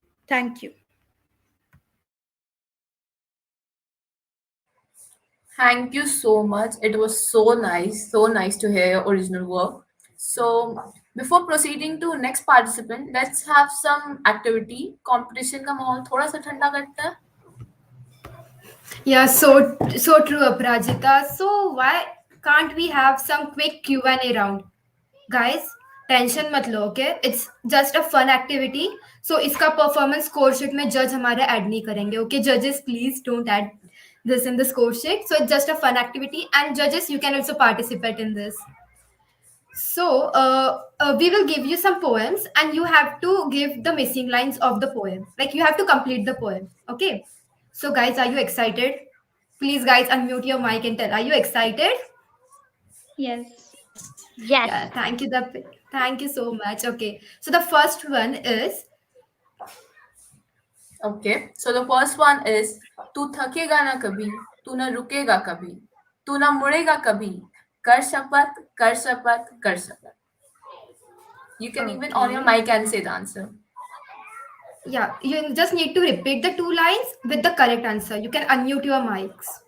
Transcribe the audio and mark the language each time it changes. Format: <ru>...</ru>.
<en>Thank you. Thank you so much. It was so nice to hear your original work. So, before proceeding to next participant, let's have some activity.</en> <hi>Competition का माहौल थोड़ा सा ठंडा करते हैं.</hi> <en>Yeah, so true, Aprajita. So why can't we have some quick Q&A round? Guys,</en> <hi>tension मत लो,</hi> <en>Okay? It's just a fun activity.</en> <hi>सो इसका performance score sheet में जज हमारे ऐड नहीं करेंगे, ओके?</hi> <en>जजेस please don't add this in the score sheet. So it's just a fun activity, and judges, you can also participate in this. So we will give you some poems, and you have to give the missing lines of the poem. Like, you have to complete the poem, okay? So guys, are you excited? Please guys, unmute your mic and tell, are you excited? Yes. Yes. Yeah, thank you so much. Okay, so the first one is, Okay, so the first one is</en> <hi>तू थकेगा ना कभी, तू ना रुकेगा कभी, तू ना मुड़ेगा कभी, कर शपथ, कर शपथ, कर शपथ.</hi> <en>You can even on your mic and say the answer. yeah, you just need to repeat the two lines with the correct answer. You can unmute your mics.</en>